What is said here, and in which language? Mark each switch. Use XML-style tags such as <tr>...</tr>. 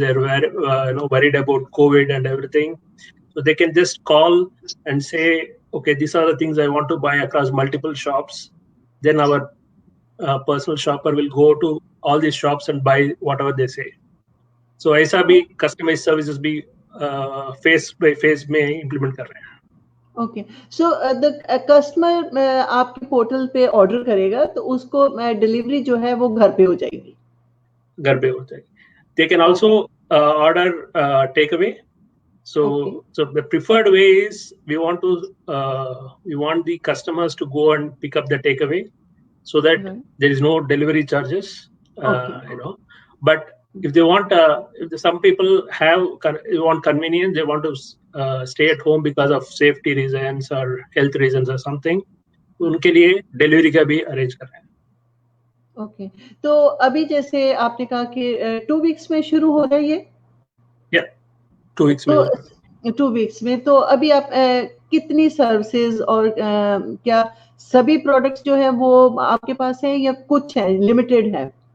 <en>They are very worried about COVID and everything. So they can just call and say, okay, these are the things I want to buy across multiple shops. Then our personal shopper will go to all these shops and buy whatever they say.</en> <hi>So ऐसा भी</hi> <en>customized services</en> <hi>भी</hi> <en>phase by phase</en> <hi>में implement कर रहे हैं. Okay so the customer आपके portal पे order करेगा तो उसको डिलीवरी जो है वो घर पे हो जाएगी. घर पे हो जाएगी.</hi> <en>They can also order takeaway. So the preferred way is we want the customers to go and pick up the takeaway, so that there is no delivery charges. But if they want, if some people want convenience, they want to stay at home because of safety reasons or health reasons or something,</en> <hi>उनके लिए delivery का भी arrange कर रहे हैं. Okay तो अभी जैसे आपने कहा कि 2 वीक्स में शुरू हो रहा है ये. 2 वीक्स में. तो 2 वीक्स में तो अभी आप कितनी सर्विसेज और क्या सभी प्रोडक्ट्स जो है वो आपके पास हैं या कुछ है, लिमिटेड है?</hi>